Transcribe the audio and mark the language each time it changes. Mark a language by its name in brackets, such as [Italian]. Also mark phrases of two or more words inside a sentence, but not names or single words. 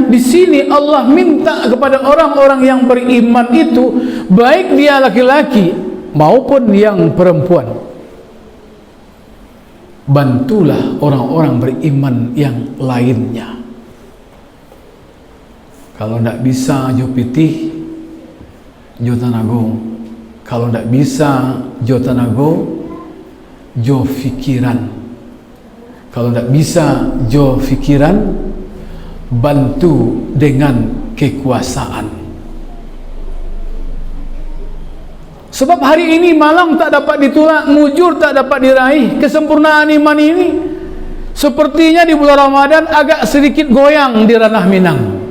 [Indonesian] Di sini Allah minta kepada orang-orang yang beriman itu, baik dia laki-laki maupun yang perempuan, bantulah orang-orang beriman yang lainnya. Kalau tidak bisa [Minangkabau] jo pitih, jo tanago, [Indonesian] Kalau tidak bisa, [Minangkabau] jo tenago, jo fikiran. [Indonesian] Kalau tidak bisa, [Minangkabau] jo fikiran, [Indonesian] bantu dengan kekuasaan. Sebab hari ini malang tak dapat ditolak, mujur tak dapat diraih. Kesempurnaan iman ini sepertinya di bulan Ramadan agak sedikit goyang di ranah Minang.